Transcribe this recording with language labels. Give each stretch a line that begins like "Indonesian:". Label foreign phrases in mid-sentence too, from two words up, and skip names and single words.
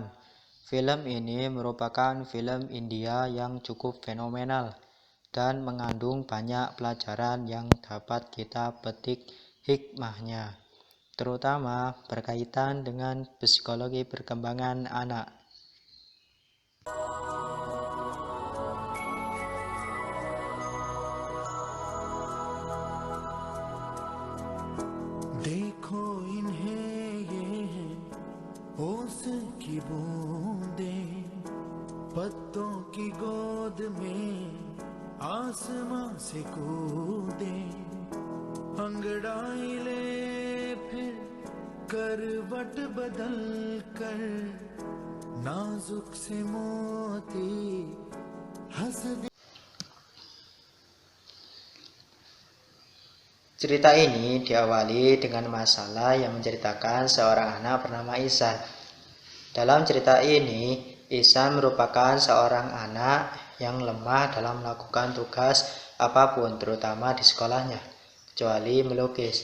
Indonesian: Film ini merupakan film India yang cukup fenomenal dan mengandung banyak pelajaran yang dapat kita petik hikmahnya, terutama berkaitan dengan psikologi perkembangan anak.
Hindi: देखो इन्हें ये है ओस की बूंदें, पत्तों की गोद में आसमां से कूदे, अंगड़ाई ले फिर करवट बदल कर, नाजुक से मोती हंस दे।
Indonesian: Cerita ini diawali dengan masalah yang menceritakan seorang anak bernama Ihsan. Dalam cerita ini, Ihsan merupakan seorang anak yang lemah dalam melakukan tugas apapun, terutama di sekolahnya, kecuali melukis.